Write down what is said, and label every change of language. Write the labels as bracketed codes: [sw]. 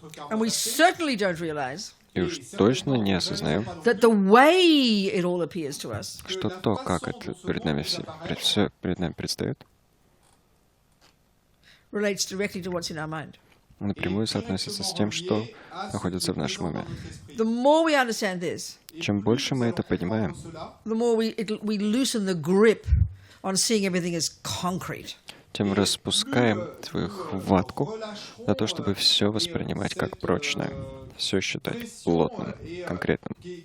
[en] And we certainly don't realize [ru] И уж точно не осознаем, [en] that the way it all appears to us, [ru] что то, как это перед нами все перед нами предстает, [en] relates directly to what's in our mind. [ru] напрямую соотносится с тем, что находится в нашем уме. [en] The more we understand this, [ru] Чем больше мы это понимаем, [en] the more we loosen the grip on seeing everything as concrete. [ru] тем распускаем свою хватку на то, чтобы все воспринимать как прочное, все считать плотным, конкретным.